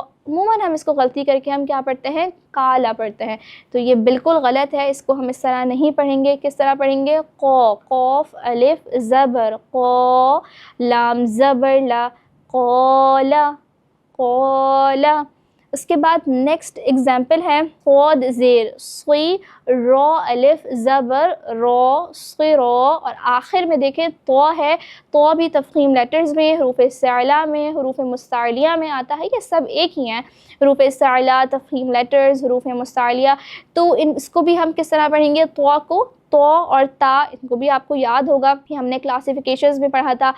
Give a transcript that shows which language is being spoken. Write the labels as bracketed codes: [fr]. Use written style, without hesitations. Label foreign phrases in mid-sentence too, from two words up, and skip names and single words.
[ur] عموماً ہم اس کو غلطی کر کے ہم کیا پڑھتے ہیں؟ کالا پڑھتے ہیں، تو یہ بالکل غلط ہے۔ اس کو ہم اس طرح نہیں پڑھیں گے۔ کس طرح پڑھیں گے؟ قا، قاف الف زبر قا، لام زبر لا، قالا، قالا۔ اس کے بعد [en] next example [ur] ہے صاد زیر صی، را الف زبر را، صرا، اور آخر میں دیکھیں طا ہے، طا بھی تفخیم لیٹرز میں، حروف استعلا میں، حروف مستعلیہ میں آتا ہے، یہ سب ایک ہی ہیں۔ حروف استعلا، تفخیم لیٹرز، حروف مستعلیہ۔ تو اس کو بھی ہم کس طرح پڑھیں گے؟ طا کو، طا اور تا، ان کو بھی آپ کو یاد ہوگا کہ ہم نے کلاسیفیکیشنز میں پڑھا تھا۔